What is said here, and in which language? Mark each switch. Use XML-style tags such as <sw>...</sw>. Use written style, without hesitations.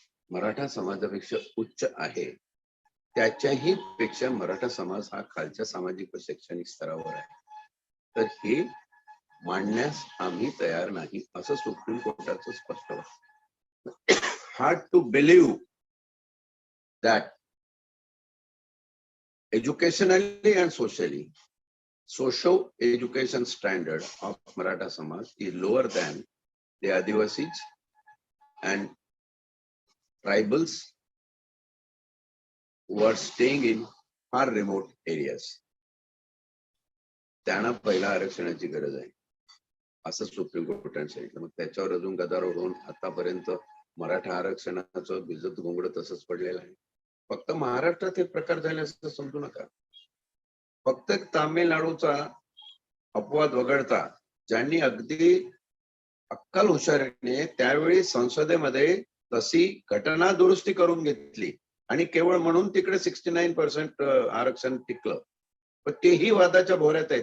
<mr>मराठा समाजापेक्षा उच्च आहे, त्याच्याही पेक्षा मराठा समाज हा खालच्या सामाजिक व शैक्षणिक स्तरावर आहे, तर हे मांडण्यास आम्ही तयार नाही असं सुप्रीम कोर्टाचं स्पष्ट आहे.</mr> <en>Hard to believe that educationally and socially, socio-education standard of Maratha Samaj is lower than the Adivasis and tribals who are staying in far remote areas.</en> <mr>त्यांना पहिला आरक्षणाची गरज आहे असं सुप्रीम कोर्टाने सांगितलं. मग त्याच्यावर अजून गदारोळ होऊन आतापर्यंत मराठा आरक्षणाचं भिजत घोंगड तसंच पडलेलं आहे. फक्त महाराष्ट्रात हे प्रकार झाले असं समजू नका. फक्त तामिळनाडूचा अपवाद वगळता ज्यांनी अगदी अक्कल हुशारीने त्यावेळी संसदेमध्ये तशी घटना दुरुस्ती करून घेतली आणि केवळ म्हणून तिकडे 69% आरक्षण टिकलं, पण तेही वादाच्या भोवऱ्यात आहे.</mr>